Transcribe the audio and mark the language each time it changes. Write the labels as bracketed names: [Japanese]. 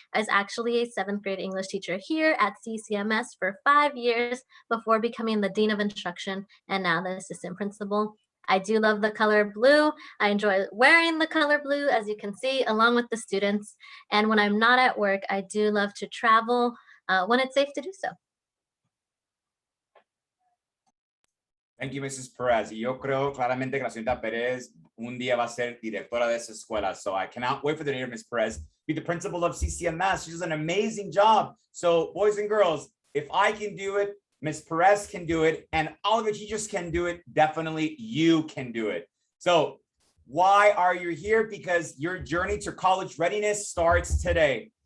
[English] I was actually a seventh grade English teacher here at CCMS for 5 years before becoming the Dean of Instruction and now the assistant principal. I do love the color blue. I enjoy wearing the color blue, as you can see, along with the students. And when I'm not at work, I do love to travel when it's safe to do so. Thank you, Mrs. [Spanish] Perez. Y yo creo claramente que la señorita Pérez un día va a ser directora de esa escuela. [English] So I cannot wait for the day of Ms. Perez be the principal of CCMS. She does an amazing job. So boys and girls, if I can do it, Ms. Perez can do it, and all of your teachers can do it, definitely you can do it. So why are you here? Because your journey to college readiness starts today.